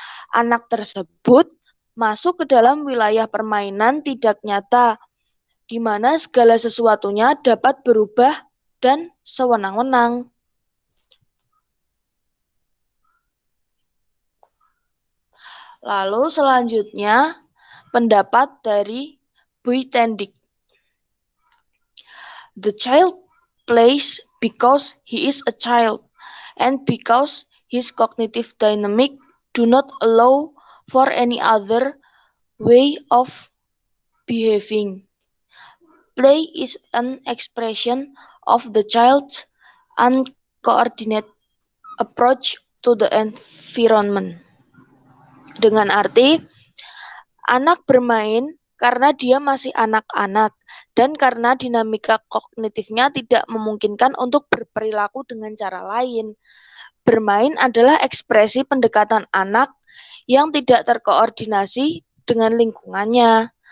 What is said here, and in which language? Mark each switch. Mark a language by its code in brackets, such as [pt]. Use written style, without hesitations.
[id] Anak tersebut masuk ke dalam wilayah permainan tidak nyata, di mana segala sesuatunya dapat berubah dan sewenang-wenang. Lalu selanjutnya, pendapat dari Buitendik. [en] The child plays because he is a child, and because his cognitive dynamic do not allow for any other way of behaving. Play is an expression of the child's uncoordinated approach to the environment. [id] Dengan arti, anak bermain karena dia masih anak-anak dan karena dinamika kognitifnya tidak memungkinkan untuk berperilaku dengan cara lain. Bermain adalah ekspresi pendekatan anak yang tidak terkoordinasi dengan lingkungannya.